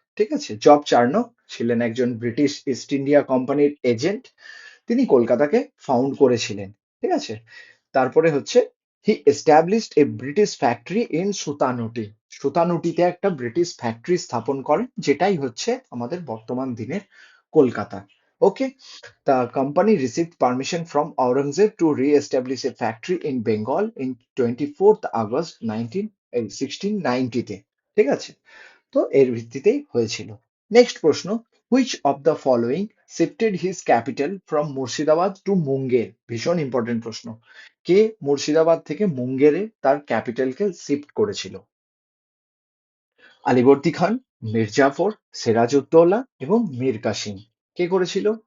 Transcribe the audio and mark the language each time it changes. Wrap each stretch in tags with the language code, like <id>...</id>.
<bn>ঠিক আছে, job Charnock ছিলেন একজন ব্রিটিশ ইস্ট ইন্ডিয়া কোম্পানির এজেন্ট, তিনি কলকাতাকে ফাউন্ড করেছিলেন। ঠিক আছে, তারপরে হচ্ছে</bn> <en>He established a British factory in Sutanuti.</en> <bn>সুতানুটিতে একটা ব্রিটিশ ফ্যাক্টরি স্থাপন করেন, যেটাই হচ্ছে আমাদের বর্তমান দিনের কলকাতা।</bn> <en>Okay, the company received permission from Aurangzeb to re-establish a factory in Bengal in 24th August 1690 তে।</en> <bn>ঠিক আছে, তো এর ভিত্তিতেই হয়েছিল।</bn> <en>Next প্রশ্ন, which of the following shifted his capital from Murshidabad to Munger?</en> <bn>ভীষণ ইম্পর্টেন্ট প্রশ্ন। কে মুর্শিদাবাদ থেকে মুঙ্গেরে তার ক্যাপিটালকে শিফট করেছিল? আলীবর্দী খান, মীর জাফর, সিরাজউদ্দৌলা এবং মীর কাসিম। কে করেছিল?</bn>